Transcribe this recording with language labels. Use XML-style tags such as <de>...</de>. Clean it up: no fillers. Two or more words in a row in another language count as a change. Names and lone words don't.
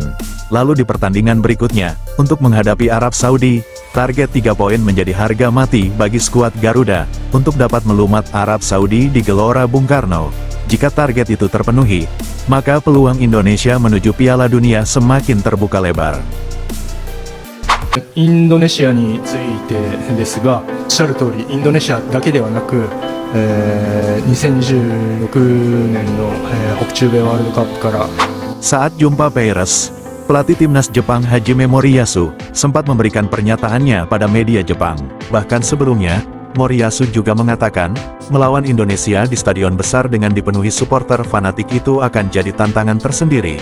<id>Lalu di pertandingan berikutnya, untuk menghadapi Arab Saudi, target 3 poin menjadi harga mati bagi skuad Garuda, untuk dapat melumat Arab Saudi di Gelora Bung Karno. Jika target itu terpenuhi, maka peluang Indonesia menuju Piala Dunia semakin terbuka lebar.</id> <ja>インドネシアについてですが、おっしゃる通りインドネシアだけではなく、2026年の、北中米ワールドカップから</ja> <id>Saat jumpa Peirs, pelatih timnas Jepang Hajime Moriyasu sempat memberikan pernyataannya pada media Jepang. Bahkan sebelumnya, Moriyasu juga mengatakan, melawan Indonesia di stadion besar dengan dipenuhi supporter fanatik itu akan jadi tantangan tersendiri.</id>